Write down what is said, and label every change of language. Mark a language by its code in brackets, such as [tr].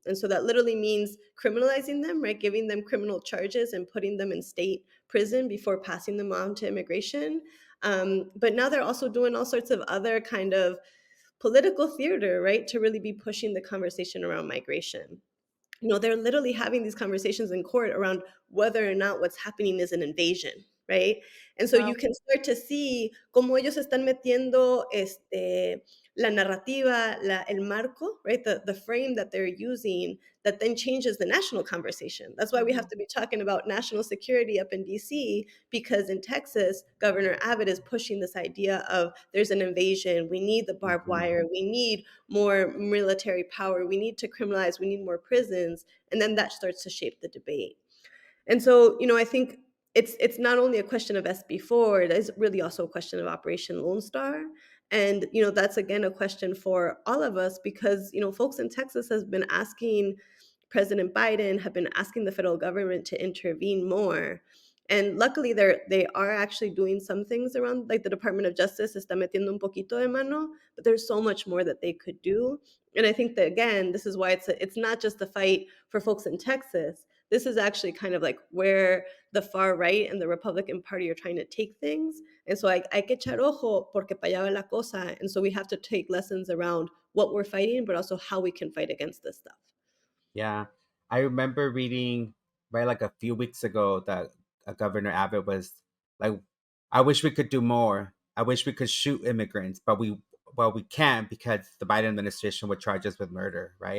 [en] And so that literally means criminalizing them, right? Giving them criminal charges and putting them in state prison before passing them on to immigration. But now they're also doing all sorts of other kind of political theater, right, to really be pushing the conversation around migration. They're literally having these conversations in court around whether or not what's happening is an invasion, right? And so Wow. you can start to see [es] cómo ellos están metiendo la narrativa, el marco, right? [en] The frame that they're using that then changes the national conversation. That's why we have to be talking about national security up in DC, because in Texas, Governor Abbott is pushing this idea of there's an invasion, we need the barbed wire, we need more military power, we need to criminalize, we need more prisons, and then that starts to shape the debate. And so, I think it's not only a question of SB4, it is really also a question of Operation Lone Star. And, that's again a question for all of us, because, folks in Texas has been asking President Biden, have been asking the federal government to intervene more. And luckily, they are actually doing some things around, like the Department of Justice [es] está metiendo un poquito de mano, [en] but there's so much more that they could do. And I think that, again, this is why it's not just a fight for folks in Texas. This is actually kind of like where the far right and the Republican Party are trying to take things. [es] And so hay que echar ojo porque para allá va la cosa. [en] And so we have to take lessons around what we're fighting, but also how we can fight against this stuff. Yeah. I remember reading, right, like a few weeks ago that Governor Abbott was like, I wish we could do more. I wish we could shoot immigrants, but we can't because the Biden administration would charge us with murder, right?